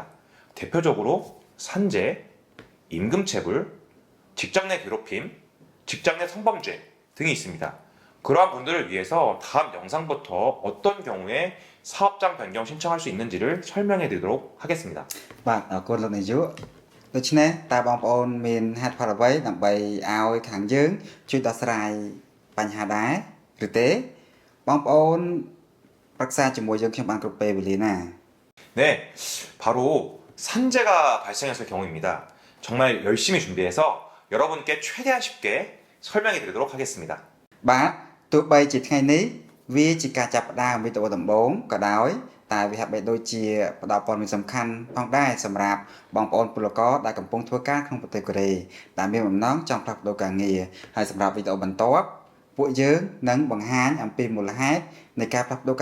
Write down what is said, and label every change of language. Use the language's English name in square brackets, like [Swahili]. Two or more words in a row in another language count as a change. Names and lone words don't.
[Korean] 대표적으로 산재, 임금체불, 직장 내 괴롭힘, 직장 내 성범죄 등이 있습니다. 그러한 분들을 위해서 다음 영상부터 어떤 경우에 사업장 변경 신청할 수 있는지를 설명해 드리도록 하겠습니다. [Khmer] បាទអរគុណលោកនាយកដូច្នេះតើបងប្អូនមានហេតុផលអ្វីដើម្បីឲ្យខាងយើងជួយដោះស្រាយបញ្ហាដែរឬទេបងប្អូនប្រឹក្សាជាមួយយើងខ្ញុំបានគ្រប់ពេលវេលាណា [Korean] 네, 바로 산재가 발생했을 경우입니다. 정말 열심히 준비해서 여러분께 최대한 쉽게 설명해 드리도록 하겠습니다. [Khmer] បាទទោះបីជាថ្ងៃនេះវាជាការចាប់ផ្ដើមវីដេអូដំបូងក៏ដោយតែវាហាក់បីដូចជាផ្ដល់ព័ត៌មានសំខាន់ផងដែរសម្រាប់បងប្អូនពលករដែលកំពុងធ្វើការ ក្នុងប្រទេសកូរ៉េដែលមានបំណងចង់ផ្លាស់ប្ដូរការងារហើយសម្រាប់វីដេអូបន្ទាប់ពួកយើងនឹងបង្ហាញអំពីមូលហេតុនៃការផ្លាស់ប្ដូរ